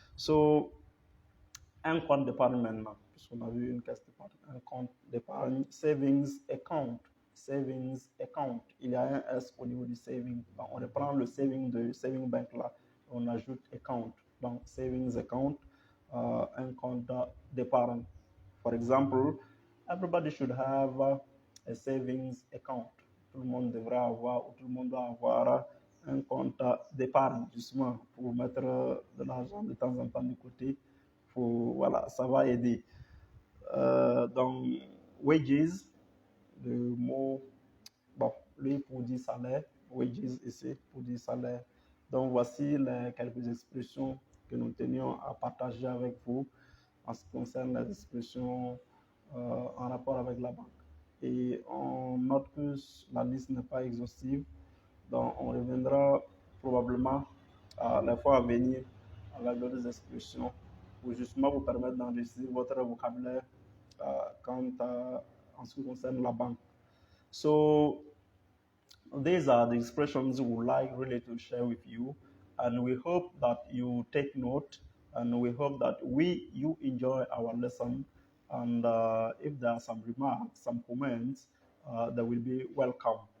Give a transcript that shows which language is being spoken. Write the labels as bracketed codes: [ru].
[fr] So, un compte d'épargne maintenant, puisqu'on a vu une caisse d'épargne, un compte d'épargne, [en] savings account. Savings account. [fr] Il y a un S au niveau du saving. Donc, on reprend le saving de saving bank là, on ajoute account. Donc, [en] savings account, [fr] un compte d'épargne. [en] For example, everybody should have a savings account. [fr] Tout le monde devrait avoir, ou tout le monde doit avoir un compte d'épargne, justement, pour mettre de l'argent de temps en temps de côté. Voilà, ça va aider. Donc, wages, le mot, bon, lui pour dire salaire, wages ici pour dire salaire. Donc, voici quelques expressions que nous tenions à partager avec vous en ce qui concerne les expressions en rapport avec la banque. Et on note que la liste n'est pas exhaustive, donc on reviendra probablement à la fois à venir avec d'autres expressions pour justement vous permettre d'enrichir votre vocabulaire en ce qui concerne la banque. [en] So these are the expressions we would like really to share with you, and we hope that you take note, and we hope that you enjoy our lesson, and if there are some remarks, some comments, that will be welcome.